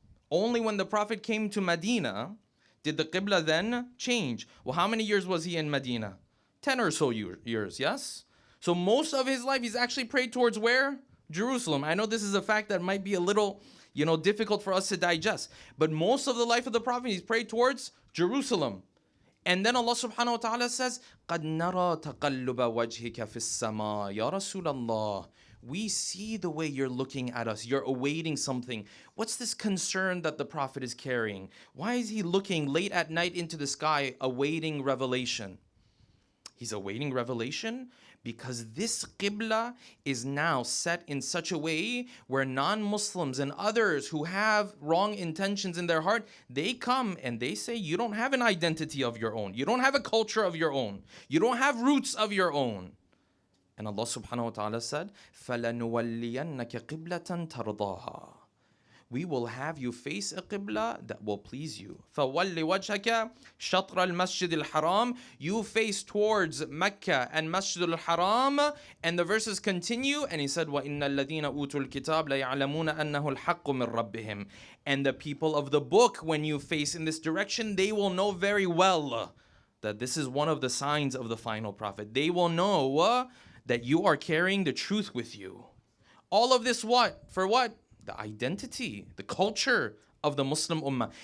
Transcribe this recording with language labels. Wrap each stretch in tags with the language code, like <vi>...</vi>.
<en>Only when the Prophet came to Medina did the Qibla then change. Well, how many years was he in Medina? 10 or so years, yes? So most of his life he's actually prayed towards where? Jerusalem. I know this is a fact that might be a little, difficult for us to digest. But most of the life of the Prophet he's prayed towards Jerusalem. And then Allah subhanahu wa ta'ala says,</en> <ar>قَدْ نَرَى تَقَلُّبَ وَجْهِكَ فِي السَّمَاءِ يَا رَسُولَ اللَّهِ.</ar> <en>We see the way you're looking at us. You're awaiting something. What's this concern that the Prophet is carrying? Why is he looking late at night into the sky, awaiting revelation? He's awaiting revelation because this Qibla is now set in such a way where non-Muslims and others who have wrong intentions in their heart, they come and they say, you don't have an identity of your own. You don't have a culture of your own. You don't have roots of your own. And Allah subhanahu wa ta'ala said,</en> <ar>فَلَنُوَلِّيَنَّكَ قِبْلَةً تَرْضَاهَا.</ar> <en>We will have you face a qibla that will please you.</en> <ar>فَوَلِّ وَجْهَكَ شَطْرَ الْمَسْجِدِ الْحَرَامِ.</ar> <en>You face towards Mecca and Masjid al-Haram. And the verses continue. And he said,</en> <ar>وَإِنَّ الَّذِينَ أُوتُوا الْكِتَابَ لَيَعْلَمُونَ أَنَّهُ الْحَقُّ مِنْ رَبِّهِمْ.</ar> <en>And the people of the book, when you face in this direction, they will know very well that this is one of the signs of the final prophet. They will know that you are carrying the truth with you. All of this what? For what? The identity, the culture of the Muslim Ummah.</en>